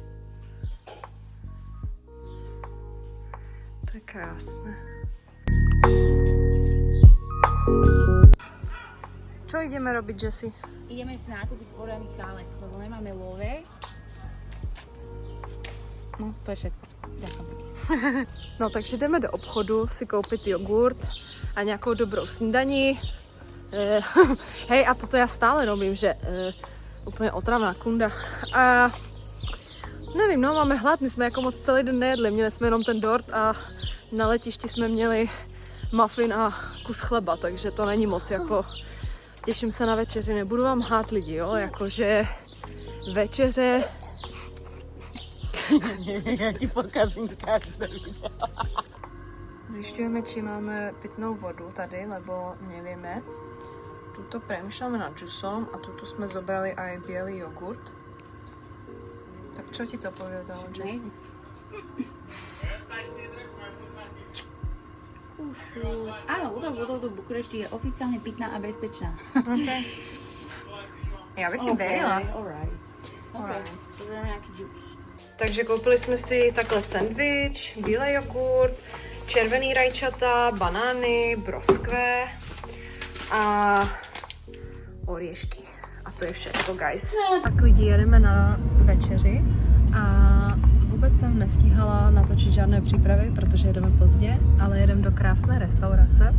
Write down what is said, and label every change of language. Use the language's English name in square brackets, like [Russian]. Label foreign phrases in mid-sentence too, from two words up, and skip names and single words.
[Slovak] To je krásne. Čo ideme robiť, Jessie? Ideme si nakúpiť podaný chálec, lebo nemáme love. No, to je všetko. Ďakujem. No, [Czech] takže jdeme do obchodu si koupit jogurt a nějakou dobrou snídaní. [Slovak] Hej, a toto já stále robím, že [Czech] úplně otravná kunda. A nevím, no, máme hlad, my jsme jako moc celý den nejedli, měli jsme jenom ten dort a na letišti jsme měli muffin a kus chleba, takže to není moc jako... Těším se na večeři, nebudu vám hát lidi, jo, jakože večeře... [Slovak] Ja ti pokazím každé video. [Czech] Zjišťujeme, či máme pitnou vodu tady, [Slovak] lebo nevieme. Tuto premýšľame nad džusom a tuto sme zobrali aj biely jogurt. Tak čo ti to povedalo, Jessie? Áno, vodou do Bukurešti je oficiálne pitná a bezpečná. Okay. Ja bych im verila. Alright. To je nejaký džus. [Czech] Takže koupili jsme si takhle sandwich, bílej jogurt, červený rajčata, banány, broskve a oriešky. [Slovak] A to je všetko, guys. [Czech] Tak lidi, jedeme na večeři a vůbec jsem nestíhala natočit žádné přípravy, protože jedeme pozdě, ale jedeme do krásné restaurace.